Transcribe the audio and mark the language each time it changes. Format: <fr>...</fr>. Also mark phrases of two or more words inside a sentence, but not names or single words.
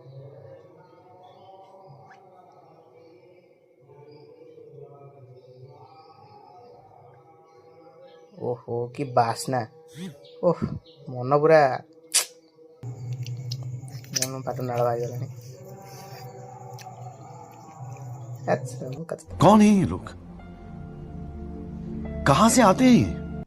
<or>ଓହୋ କି ବାସ୍ନା। ଓହ, ମନ ପୁରା ପାଟ ନାଳ ବାହାରିଗଲାଣି।</or> <hi>कौन है ये लोग? कहां से आते हैं?</hi>